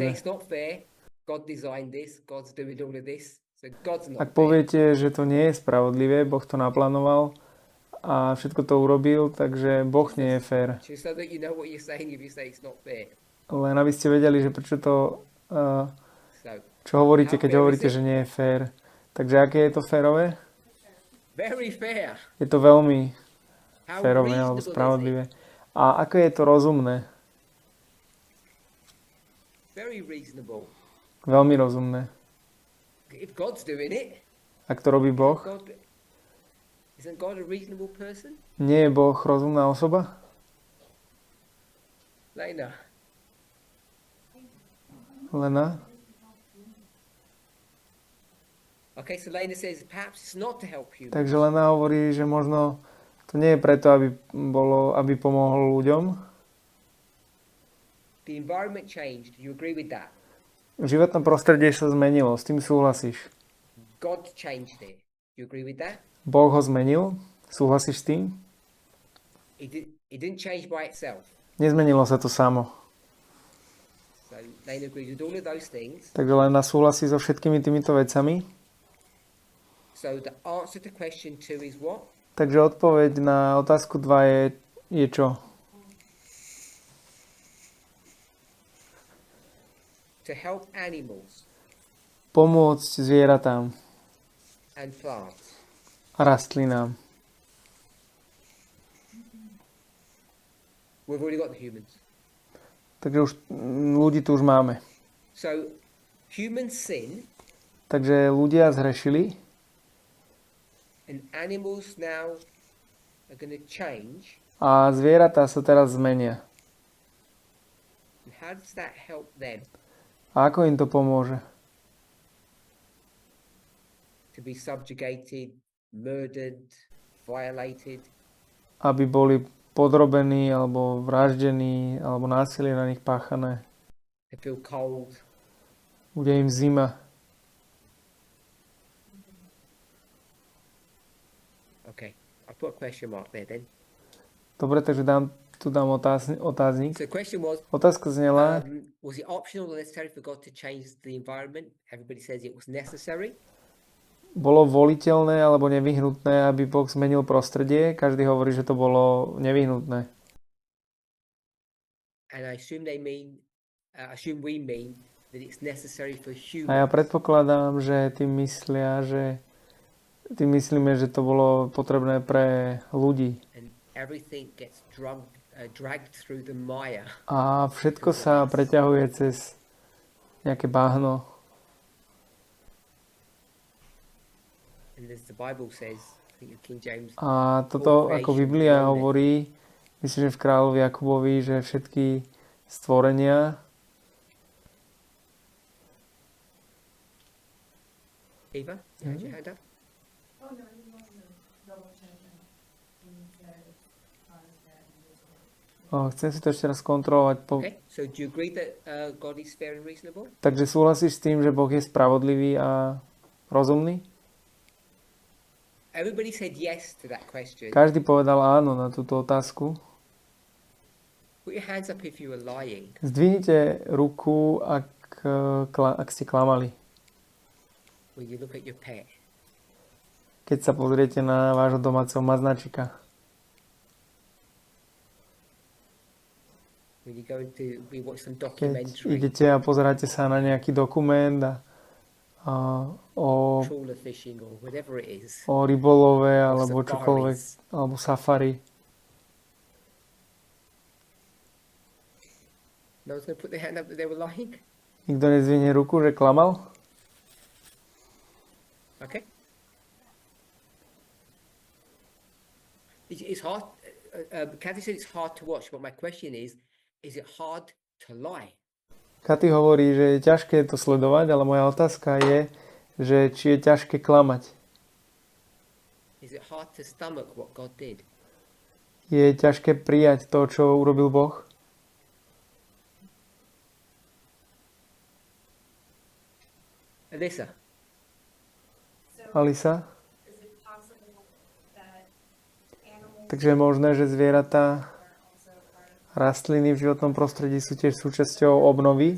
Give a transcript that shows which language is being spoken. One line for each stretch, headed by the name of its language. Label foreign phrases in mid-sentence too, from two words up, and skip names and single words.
English: it's not fair. God designed this. God's doing all of this. So God's not
Slovak: Ak
English: fair.
Slovak: poviete, že to nie je spravodlivé, Boh to naplánoval a všetko to urobil, takže Boh nie je fér.
English: Just so that you know what you're saying if you say it's not fair.
Slovak: Len aby ste vedeli, že prečo to,
English: So
Slovak: čo hovoríte,
English: How
Slovak: keď
English: fair
Slovak: hovoríte,
English: is it?
Slovak: že nie je fér. Takže aké je to férové?
English: very fair.
Slovak: Je to veľmi
English: How
Slovak: férové alebo
English: reasonable is it?
Slovak: spravodlivé. A aké je to rozumné?
English: Very reasonable.
Slovak: Veľmi rozumné.
English: If God's doing it,
Slovak: Ak to robí Boh,
English: isn't God a reasonable person?
Slovak: nie je Boh rozumná osoba?
English: Lena.
Slovak: Lena?
English: Okay, so Lena says perhaps it's not to help humans.
Slovak: Takže Lena hovorí, že možno to nie je preto, aby pomohol ľuďom.
English: The environment changed. You agree with that?
Slovak: Životné prostredie sa zmenilo, s tým súhlasíš.
English: God changed it. You agree with that?
Slovak: Boh ho zmenil, súhlasíš s tým?
English: It didn't change by itself.
Slovak: Nezmenilo sa to samo.
English: So Lena agrees with all of those things.
Slovak: Takže Lena súhlasí so všetkými týmito vecami.
English: So the answer to question 2 is what?
Slovak: Takže odpoveď na otázku 2 je čo?
English: To help animals
Slovak: Pomôcť zvieratám
English: and plants.
Slovak: a rastlinám.
English: We've already got the humans.
Slovak: Takže už ľudí tu už máme.
English: So human sin
Slovak: Takže ľudia zhrešili
English: and animals now are going to change.
Slovak: a zvieratá sa teraz zmenia.
English: And how does that help them
Slovak: A ako im to pomôže?
English: to be subjugated, murdered, violated?
Slovak: Aby boli podrobení, alebo vraždení, alebo násilie na nich páchané.
English: To feel cold.
Slovak: Bude im zima.
English: Okay, I'll put a question mark there then.
Slovak: Dobre, takže tu dám otáznik.
English: So the question was,
Slovak: Otázka znela,
English: was it optional or necessary for God to change the environment? Everybody says it was necessary.
Slovak: bolo voliteľné alebo nevyhnutné, aby Boh zmenil prostredie? Každý hovorí, že to bolo nevyhnutné.
English: And I assume we mean that it's necessary for humans.
Slovak: A ja predpokladám, že tým myslíme, že to bolo potrebné pre ľudí.
English: And everything gets dragged through the mire.
Slovak: A všetko sa preťahuje cez nejaké bahno.
English: And as the Bible says, I think in King James,
Slovak: A toto, ako Biblia hovorí, myslím, že v kráľovi Jakubovi, že všetky stvorenia
English: Eva, you had your hand up? Oh, no, you want to double check it. When you said it's caused that and this.
Slovak: Chcem si to ešte raz kontrolovať.
English: Okay, so do you agree that God is fair and reasonable?
Slovak: Takže súhlasíš s tým, že Boh je spravodlivý a rozumný?
English: Everybody said yes to that question.
Slovak: Každý povedal áno na túto otázku.
English: Put your hands up if you were lying.
Slovak: Zdvihnite ruku, ak ste klamali.
English: When you look at your pet.
Slovak: Keď sa pozriete na vášho domáceho maznačika.
English: When you go into, we watch some
Slovak: Keď
English: documentary.
Slovak: idete a pozeráte sa na nejaký dokument o
English: Trawler fishing or whatever it is.
Slovak: o rybolove alebo
English: safaris.
Slovak: čokoľvek, alebo safari.
English: No one's going to put their hand up that they were lying?
Slovak: Nikto nezvihne ruku, že klamal?
English: Okay. It's hard. Kathy said it's hard to watch, but my question is it hard to lie?
Slovak: Katy hovorí, že je ťažké to sledovať, ale moja otázka je, že či je ťažké klamať.
English: Is it hard to stomach what God did?
Slovak: Je ťažké prijať to, čo urobil Boh?
English: Alyssa?
Slovak: Alisa?
English: Is it possible that animals
Slovak: Takže je možné, že zvieratá,
English: are also part of
Slovak: rastliny v životnom prostredí sú tiež súčasťou obnovy?